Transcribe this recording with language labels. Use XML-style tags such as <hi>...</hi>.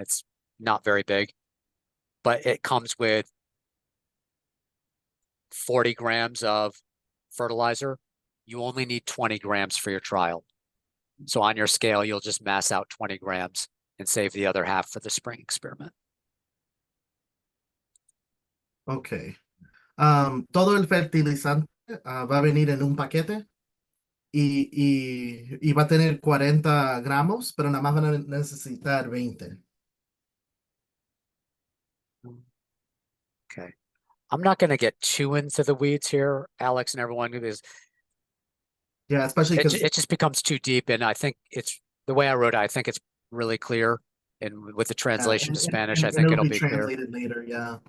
<en>It's not very big, but it comes with 40 grams of fertilizer. You only need 20 grams for your trial. So on your scale, you'll just mass out 20 grams and save the other half for the spring experiment. Okay.</en> <es>Todo el fertilizante va a venir en un paquete y va a tener 40 gramos, pero nada más van a necesitar 20.</es> <en>Okay. I'm not going to get too into the weeds here, Alex and everyone, because Yeah, especially because it just becomes too deep. And I think it's the way I wrote it, I think it's really clear. And with the translation to Spanish, I think it'll be clear. translated later, yeah.</en>